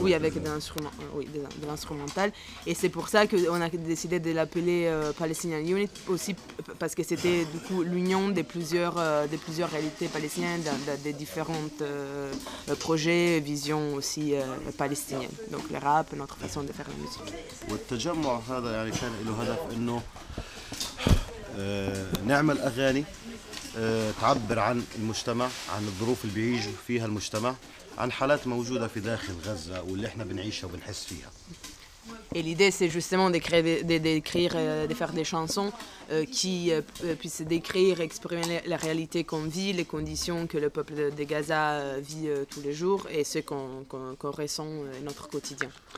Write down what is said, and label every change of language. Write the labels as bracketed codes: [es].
[fr] Oui, avec des instruments, oui, de l'instrumental. Et c'est pour ça qu'on a décidé de l'appeler Palestinian Unit aussi, parce que c'était du coup l'union de plusieurs réalités palestiniennes. Des différents projets, visions aussi palestiniennes. Donc le rap, notre façon de faire la musique. [ar] تعبر عن المجتمع عن الظروف اللي بيعيش فيها المجتمع عن حالات موجودة في داخل غزة واللي إحنا بنعيشها وبنحس فيها. [fr] Et l'idée, c'est justement de faire des chansons qui puissent décrire, exprimer la réalité qu'on vit, les conditions que le peuple de Gaza vit tous les jours et ce qu'on ressent dans notre quotidien.